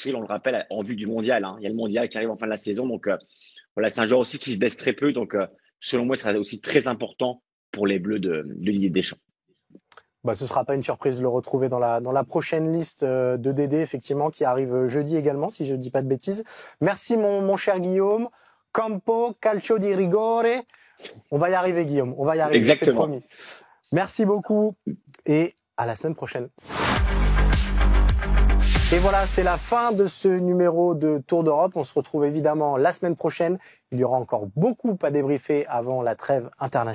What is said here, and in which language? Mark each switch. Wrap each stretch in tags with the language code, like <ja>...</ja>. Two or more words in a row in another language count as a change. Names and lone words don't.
<fr>On le rappelle, en vue du mondial. Il y a le mondial qui arrive en fin de la saison. Donc, c'est un joueur aussi qui se baisse très peu. Donc, selon moi, ce sera aussi très important pour les Bleus de Didier Deschamps. Ce sera pas une surprise de le retrouver dans la prochaine liste de Dédé, effectivement, qui arrive jeudi également, si je ne dis pas de bêtises. Merci, mon cher Guillaume.</fr> <it>Campo, calcio di rigore.</it> <fr>On va y arriver, Guillaume. On va y arriver, c'est promis. Merci beaucoup et à la semaine prochaine. Et voilà, c'est la fin de ce numéro de Tour d'Europe. On se retrouve évidemment la semaine prochaine. Il y aura encore beaucoup à débriefer avant la trêve internationale.</fr>